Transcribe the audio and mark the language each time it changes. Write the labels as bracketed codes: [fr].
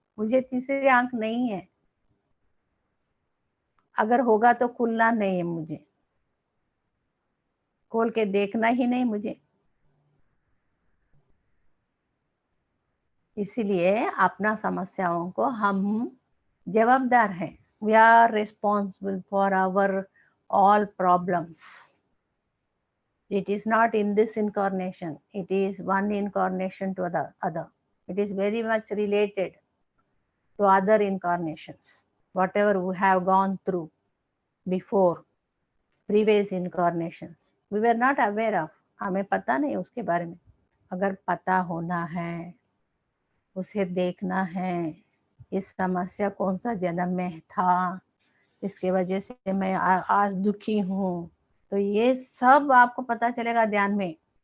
[hi] मुझे तीसरी आंख नहीं है, अगर होगा तो खुलना नहीं है, मुझे खोल के देखना ही नहीं मुझे। इसलिए अपना समस्याओं को हम जवाबदार हैं। [en] We are responsible for our all problems. It is not in this incarnation, it is one incarnation to the other. It is very much related to other incarnations, whatever we have gone through before, previous incarnations. We were not aware of, [hi] हमें पता नहीं उसके बारे में। अगर पता होना है, उसे देखना है, इस समस्या कौन सा जन्म में था, इसके वजह से मैं आज दुखी हूँ, तो ये सब आपको पता चलेगा ध्यान में।